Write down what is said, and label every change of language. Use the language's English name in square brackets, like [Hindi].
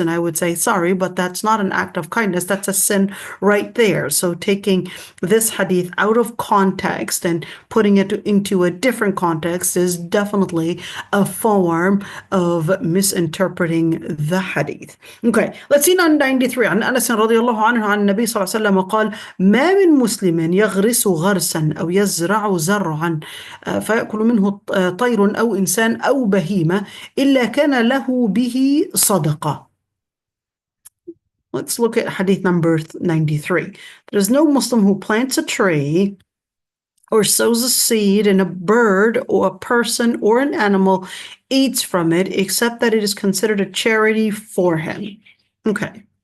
[English] And I would say, sorry, but that's not an act of kindness. That's a sin right there. So taking this hadith out of context and putting it into a different context is definitely a form of misinterpreting the hadith. Okay, let's see 93. [Arabic] عن أنس رضي الله عنه عن النبي صلى الله عليه وسلم قال ما من مسلم يغرس غرسا أو يزرع زرعا فيأكل منه طير أو إنسان أو بهيمة إلا كان له به صدقة. [English] Let's look at hadith number 93. There's no Muslim who plants a tree or sows a seed and a bird or a person or an animal eats from it, except that it is considered a charity for him. Okay.